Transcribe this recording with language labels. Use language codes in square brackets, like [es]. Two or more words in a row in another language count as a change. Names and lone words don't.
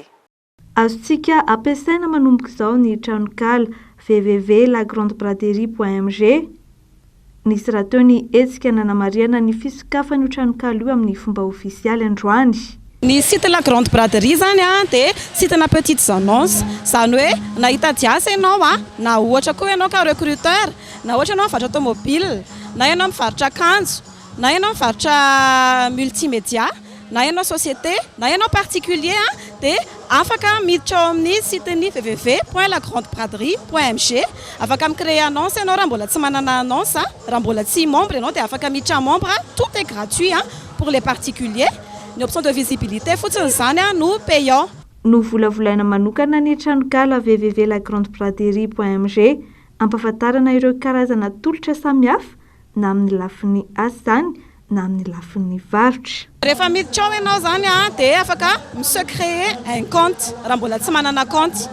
[mg] Azontsika ampiasaina manomboka izao ny tranokala www la grande braderie.mg. Nisy raha teo ny etsika nanamariana ny fisokafany io tranokala io amin'ny fomba ofisialy androany. Ny site la grande braderie zany dia site-na [fr] petites annonces, [mg] zany hoe na hitady asa ianao na ohatra koa ianao ka recruteur, na ohatra ianao mivarotra automobile, na ianao mivarotra akanjo, na ianao mivarotra multimédia, na ianao société, na ianao particulier dia afaka miditra ao amin'ny site-ny www.lagrandebraderie.mg. Afaka micréer annonce ianao raha mbola tsy manana annonce, raha mbola tsy membre ianao dia afaka miditra membre, [fr] tout est gratuit pour les particuliers. [mg] Ny [fr] option de visibilité [mg] fotsiny zany no payant. No volavolaina manokana ny tranokala www la grande braderie.mg ampahafantarana ireo karazana tolotra samihafa na amin'ny lafin'ny asa zany na amin'ny lafin'ny varotra. Rehefa miditra ao ianao zany dia afaka misecréer [fr] un compte [mg] raha mbola tsy manana compte.